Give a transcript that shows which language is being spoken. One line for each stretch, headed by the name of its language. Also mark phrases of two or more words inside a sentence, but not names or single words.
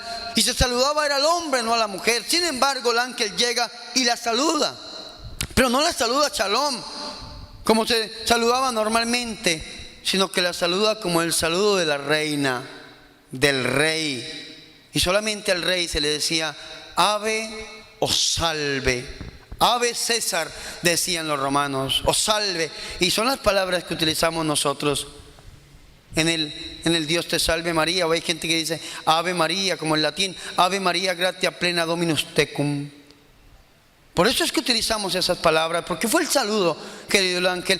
Spanish: Y se saludaba era al hombre, no a la mujer. Sin embargo, el ángel llega y la saluda, pero no la saluda shalom, como se saludaba normalmente, sino que la saluda como el saludo de la reina, del rey. Y solamente al rey se le decía ave o salve. Ave César, decían los romanos, o salve. Y son las palabras que utilizamos nosotros en el Dios te salve María. O hay gente que dice Ave María, como en latín,
Latin: Ave María gratia plena Dominus tecum.
Spanish: Por eso es que utilizamos esas palabras, porque fue el saludo que dio el ángel.